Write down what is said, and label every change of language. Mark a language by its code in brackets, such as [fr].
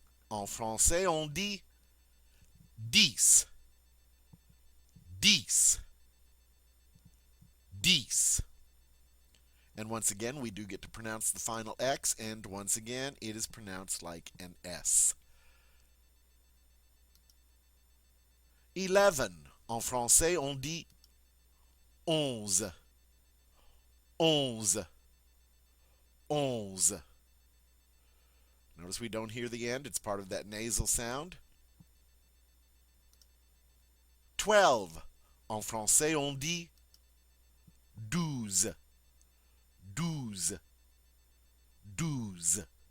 [fr] En français, on dit dix, dix, dix. [en] And once again, we do get to pronounce the final X, and once again, it is pronounced like an S. [fr] 11. En français, on dit onze, onze, onze. [en] Notice we don't hear the end. It's part of that nasal sound. 12. [fr] En français, on dit douze, douze, douze.